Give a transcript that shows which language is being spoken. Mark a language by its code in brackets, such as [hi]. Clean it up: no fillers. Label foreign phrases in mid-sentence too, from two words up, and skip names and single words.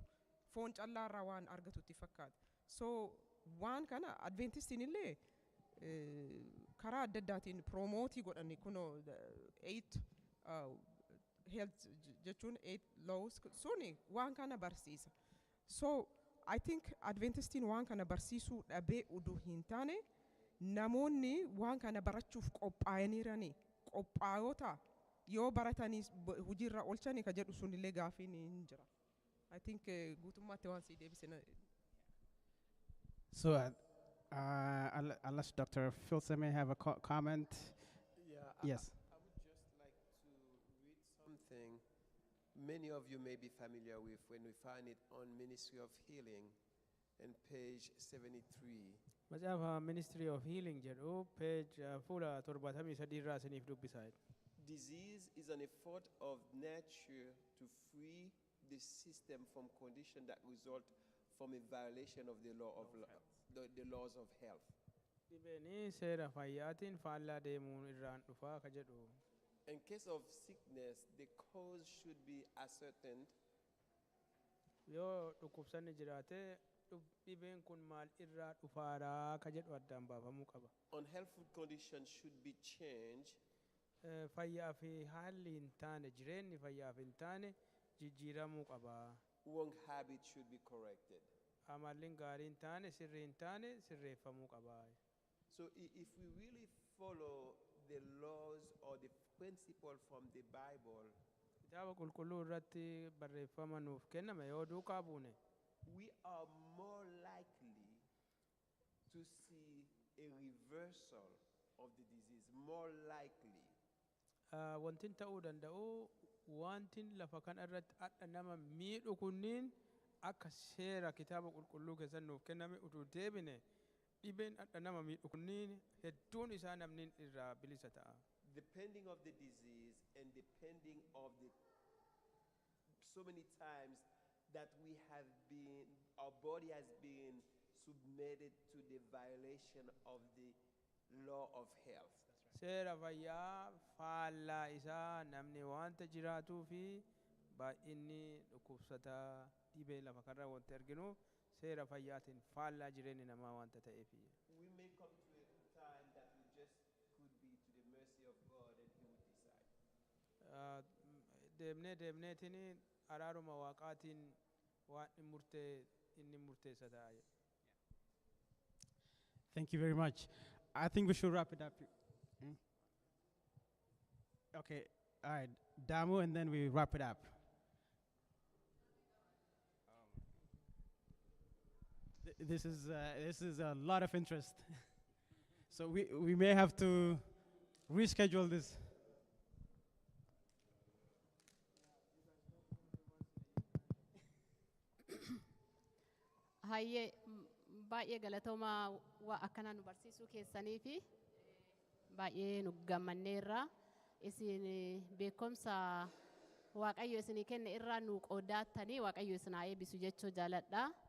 [om] Foon callaarraa waan argatutti fakkaata. So waan kana adventistiin illee karaa adda addaatiin promootii godhani kunoo 8 health jechuun 8 laws suni waan kana barsiisa. [en] So I think [om] adventistiin waan kana barsiisuu dhabee uduu hin taane namoonni waan kana barachuuf qophaa'aniirani qophaa'ota yoo baratanii hojiirra oolchani ka jedhu sunillee gaafiin hin jira. [en] I think [om] guutummaatti waan sii deebisina. [en] So unless Dr. Filsa may have a comment. Yeah, Yes. I would just like to read something many of you may be familiar with when we find it on Ministry of Healing and page 73. [om] Macaafa Ministry of Healing jedhu page fuula 73 irraa isiniif dubbisaa. [en] Disease is an effort of nature to free the system from conditions that result from a violation of the law of the laws of health. [om] Dhibeen seera fayyaatiin faallaa deemuun irraan dhufaa ka jedhu. [en] In case of sickness, the cause should be ascertained. [om] Yoo dhukkubsanni jiraate dhibeen kun maal irraa dhufaaraa ka jedhu addaan baafamuu qaba. [en] Unhealthful conditions should be changed. [om] Fayyaa fi haalli hin taane jireenyi fayyaa fi hin taane jijjiiramuu qaba. [en] Wrong habits should be corrected. [om] Amalliin gaarii hin taane sirrii hin taane sirreeffamuu qaba. [en] So if we really follow the laws or the principle from the Bible, [om] kitaaba qulqulluu irratti barreeffama nuuf kenname yoo duukaa buune, [en] we are more likely to see a reversal of the disease, more likely. [om] Wantin ta'uu danda'u wantin lafa kana irratti adda nama miidhu kunniin akka seera kitaaba qulqulluu keessatti nuuf kenname utuu deebine dhibeen adda nama miidhu kunniin hedduun isaa namni irraa bilisa ta'a. [en] Depending of the disease and depending of the so many times that we have been, our body has been submitted to the violation of the law of health. [om] Seera fayyaa faallaa isaa namni wanta jiraatuu fi baay'inni dhukkubsataa dhibee lafa kanarra wanti arginu seera fayyaatiin faallaa jireenya namaa wanta ta'eef. [en] We may come to a time that we just could be to the mercy of God and He would decide. [om] Deemneetiin araaruma waaqaatiin waan inni murteessa ta'a. [en] Thank you very much. I think we should wrap it up. Okay, all right, Damu, and then we wrap it up. This is a lot of interest. So we may have to reschedule this. [om] Hayyee baay'ee galatoomaa waa akkanaa nu barsiisuu keessanii fi baay'ee nu gammanneerra. Isin beekumsa Waaqayyo isinii kenne irraa nu qoodattanii Waaqayyo isin haa eebbisu jechuu jaaladha.